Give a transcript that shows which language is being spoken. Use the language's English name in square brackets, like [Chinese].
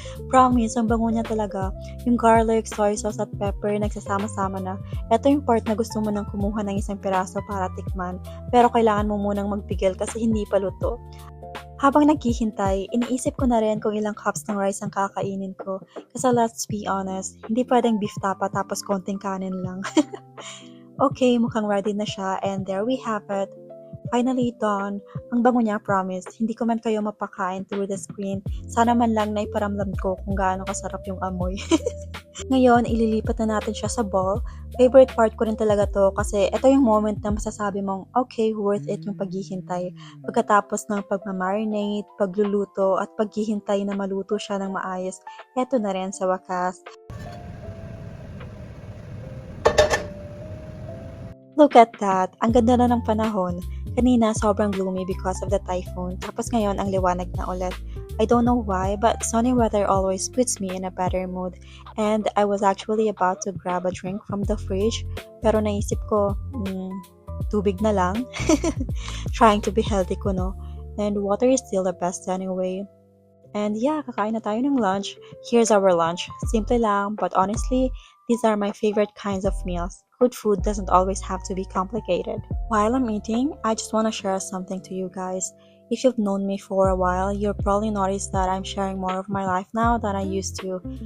[Filipino] Promise, ang bango niya talaga. Yung garlic, soy sauce at pepper, nagsasama-sama na. Ito yung part na gusto mo nang kumuha ng isang piraso para tikman. Pero kailangan mo munang magpigil kasi hindi pa luto. Habang naghihintay, iniisip ko na rin kung ilang cups ng rice ang kakainin ko. Kasi [English] let's be honest, [Filipino] hindi pwedeng beef tapa tapos konting kanin lang. [English] Okay, [Filipino] mukhang ready na siya [English] and there we have it. Finally done. [Filipino] Ang bango niya, promise. Hindi ko man kayo mapakain [English] through the screen. [Filipino] Sana man lang na iparamdam ko kung gaano kasarap yung amoy. Ngayon, ililipat na natin siya sa bowl. Favorite part ko rin talaga to kasi ito yung moment na masasabi mong okay, worth it yung paghihintay. Pagkatapos ng pagmamarinate, pagluluto, at paghihintay na maluto siya ng maayos, eto na rin sa wakas. [English] Look at that! [Filipino] Ang ganda na ng panahon. [English] Kanina, sobrang gloomy because of the typhoon. [Filipino] Tapos ngayon, ang liwanag na ulit. [English] I don't know why, but sunny weather always puts me in a better mood. And I was actually about to grab a drink from the fridge. [Filipino] Pero naisip ko, tubig na lang. [English] Trying to be healthy [Filipino] ko, no? [English] And water is still the best anyway. [Filipino] And yeah, kakain na tayo ng lunch. [English] Here's our lunch. [Filipino] Simple lang, [English] but honestly, these are my favorite kinds of meals. Good food doesn't always have to be complicated. While I'm eating, I just want to share something to you guys. If you've known me for a while, you'll probably notice that I'm sharing more of my life now than I used to.